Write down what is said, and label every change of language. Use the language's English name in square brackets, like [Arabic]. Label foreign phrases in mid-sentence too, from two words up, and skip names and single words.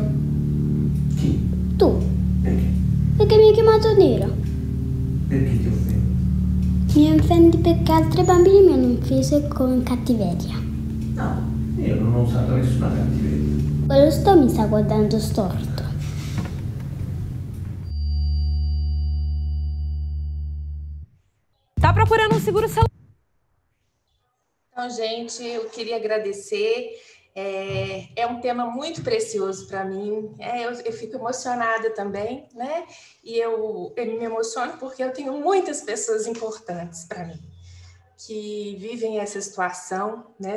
[Italian] Chi? Tu, Perché? perché mi hai chiamato nero. Perché ti offendo? Mi offendi perché altri bambini mi hanno offeso con cattiveria. No, io non ho usato nessuna cattiveria. Quello mi sta guardando storto. [Portuguese] Tá procurando um seguro celular? Então, gente, eu queria agradecer. É um tema muito precioso para mim. Eu fico emocionada também, né? E eu me emociono porque eu tenho muitas pessoas importantes para mim que vivem essa situação, né?